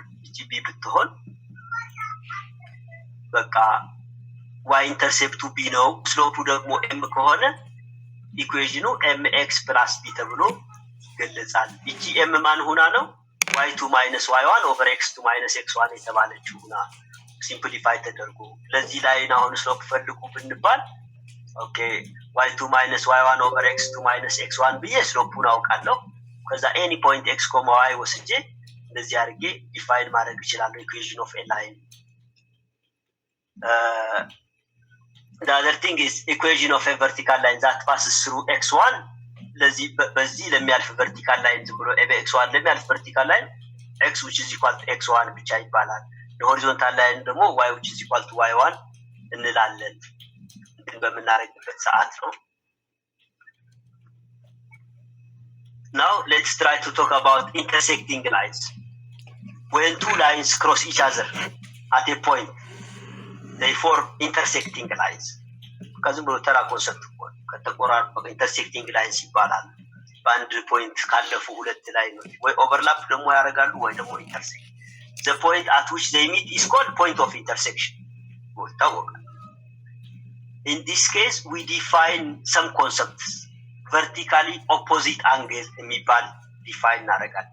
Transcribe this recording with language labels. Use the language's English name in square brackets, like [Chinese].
[Amharic] እቺ ቢ ብትሆን በቃ y ኢንተርሴፕቱ b ነው ስሎፑ ደግሞ m ከሆነ ኢኩዌሽኑ mx + b ተብሎ ይገለጻል። እቺ m ማን ሆና ነው y2 - y1 / x2 - x1 የተባለችው ሆና ሲምፕሊፋይ ተደርጎ ለዚህ ላይ አሁን ስሎፕ ፈልጉ ብንባል ኦኬ y2 - y1 / x2 - x1 ብዬ ስሎፑን አውቃለሁ። ከዛ ኤኒ ፖይንት x, y ወስጄ እንደዚህ አድርጌ ዲፋይን ማድረግ ይችላል ኢኩዌሽን ኦፍ a line. [English] The other thing is equation of a vertical line that passes through x1. [Amharic] ለዚህ በዚህ ለሚያልፍ vertical line ዝም ብሎ x1 ለሚያልፍ vertical line [English] x which is equal to x1 [Amharic] ብቻ ይባላል። የሆሪዞንታል ላይን ደግሞ [English] y which is equal to y1 [Amharic] እንላለን። ግን በመናረግበት ሰዓት ነው። [English] Now let's try to talk about intersecting lines. When two lines cross each other at a point, they form intersecting lines. [Amharic] ከዚህ ብሎ ተራ ኮንሰፕት ከተቆራረጡ intersecting lines ይባላል። በአንድ ፖይንት ካለፉ ሁለት ላይኖች ወይ ኦቨርላፕ ደግሞ ያደርጋሉ ወይ ደግሞ ኢንተርሴክት. [English] The point at which they meet is called point of intersection. In this case, we define some concepts. Vertically opposite angle [Amharic] የሚባል define እናደርጋለን.